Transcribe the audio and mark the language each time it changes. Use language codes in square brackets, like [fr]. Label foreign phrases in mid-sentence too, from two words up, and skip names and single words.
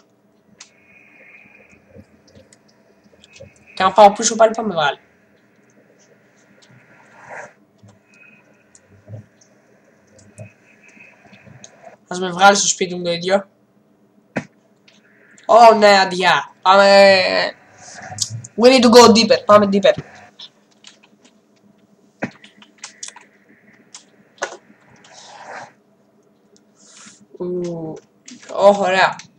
[el] Και αν πάω πίσω πάλι θα με βάλει. Ας με βγάλει στο σπίτι μου το ίδιο. Ω ναι, αντιά. Πάμε. [en] We need to go deeper. [el] Πάμε deeper. Ωραία.